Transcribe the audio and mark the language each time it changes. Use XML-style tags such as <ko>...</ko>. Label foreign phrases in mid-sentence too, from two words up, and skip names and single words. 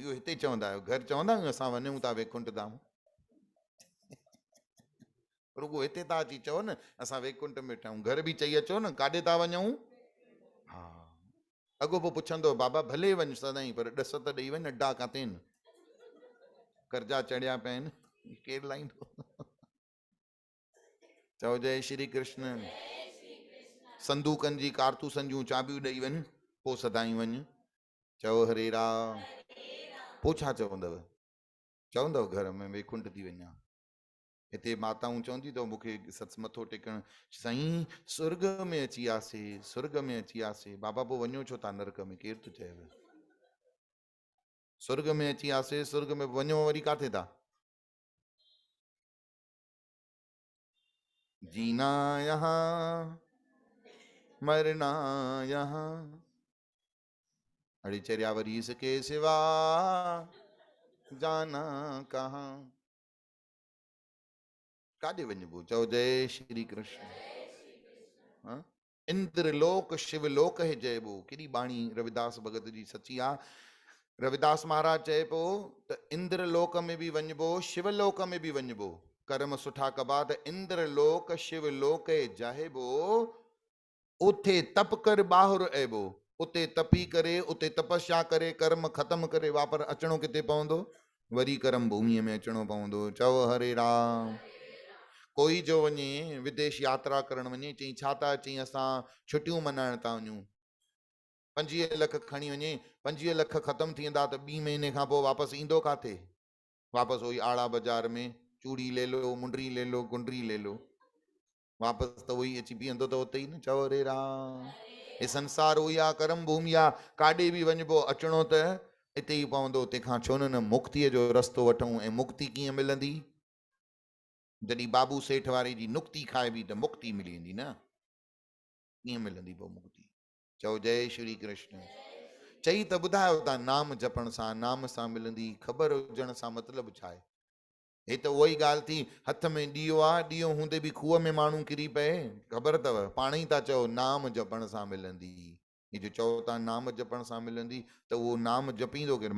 <sd>इहो हिते चवंदा आहियो, घर चवंदा आहियूं असां वञूं था वैकुंठ धाम? रुॻो हिते था अची चओ न असां वैकुंठ में वेठा आहियूं, घर बि चई अचो न काॾे था वञूं। हा, अॻो पोइ पुछंदो बाबा भले वञ सदाईं, पर ॾस त ॾेई वञ, अड्डा काथे आहिनि? कर्जा चढ़िया पिया आहिनि, केरु लाहींदो? चओ जय श्री कृष्ण। संदूकनि जी कारतूसनि जूं चाबियूं ॾेई वञ, पोइ सदाईं वञ। चओ हरे राम। पोइ छा चवंदव? चवंदव घर में वैकुंठ थी वञा। हिते माताऊं चवंदी अथव मूंखे सत्स मथो टेकण, साईं स्वर्ग में अची वियासीं, स्वर्ग में अची वियासीं। बाबा पोइ वञो छो था नरक में? केरु थो चएव? स्वर्ग में अची वियासीं, स्वर्ग में वञो वरी काथे था?</sd> <hi>जीना यहाँ मरना यहाँ,</hi> <sd>अड़ी चरिया वरी</sd> <hi>इसके सिवा जाना कहाँ।</hi> <sd>काॾे वञिबो? चओ जय श्री कृष्ण।</sd> <hi>इंद्रलोक शिवलोक है जयबो।</hi> <sd>केॾी बाणी रविदास भगत जी सची आहे। रविदास महाराज चए पियो त इंद्रलोक में बि वञिबो, शिवलोक में बि वञिबो। कर्म सुठा कबा त इंद्रलोक शिवलोक जाहिबो, उथे तप कर ॿाहिरि अइबो। उते तपी करे, उते तपस्या करे, कर्म ख़त्म करे वापसि अचणो किथे पवंदो? वरी कर्म भूमिअ में अचणो पवंदो। चओ हरे राम। कोई जो वञे विदेश यात्रा करणु वञे, चई छा था? चई असां छुटियूं मल्हाइण था वञूं। 25 लख खणी वञे, 25 लख ख़त्म थी वेंदा त 2 महीने खां पोइ वापसि ईंदो काथे? वापसि वही आड़ा बाज़ार में</sd> <hi>चूड़ी ले लो, मुंडरी ले लो, गुंडरी ले लो,</hi> <sd>वापसि त उहो ई अची बीहंदो त उते ई न। चओ हरे राम। हे संसार उहो ई आहे, कर्म भूमि आहे। काॾे बि वञिबो अचणो त हिते ई पवंदो। तंहिंखां छो न मुक्तीअ जो रस्तो वठूं। ऐं मुक्ति कीअं मिलंदी? जॾहिं बाबू सेठ वारे जी नुक्ती खाइबी त मुक्ति मिली वेंदी न। कीअं मिलंदी पोइ मुक्ति? चओ जय श्री कृष्ण। चई त ॿुधायो था नाम जपण सां, नाम सां मिलंदी। ख़बर हुजण सां मतिलबु छा आहे? हे त उहा ई ॻाल्हि थी, हथ में ॾीओ आहे, ॾीओ हूंदे बि खूह में माण्हू किरी पए, ख़बर अथव? पाण ई था चओ नाम जपण सां मिलंदी। हे जो चओ था नाम जपण सां मिलंदी, त उहो नाम जपींदो केरु?</sd>